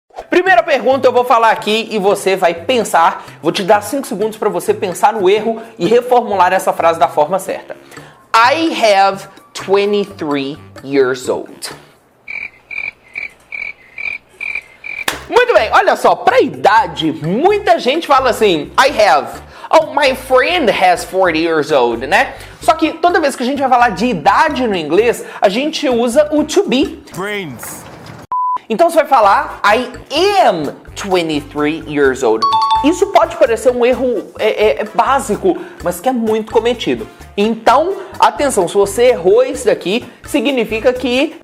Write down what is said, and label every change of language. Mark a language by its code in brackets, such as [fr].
[pt] Primeira pergunta eu vou falar aqui e você vai pensar, vou te dar 5 segundos para você pensar no erro e reformular essa frase da forma certa. [en] I have 23 years old. [pt] Muito bem, olha só, para idade, muita gente fala assim, I have. [en] Oh, my friend has 40 years old, né? [pt] Só que toda vez que a gente vai falar de idade no inglês, a gente usa o to be. Brains. Então você vai falar, I am 23 years old. Isso pode parecer um erro básico, mas que é muito cometido. Então, atenção, se você errou isso daqui, significa que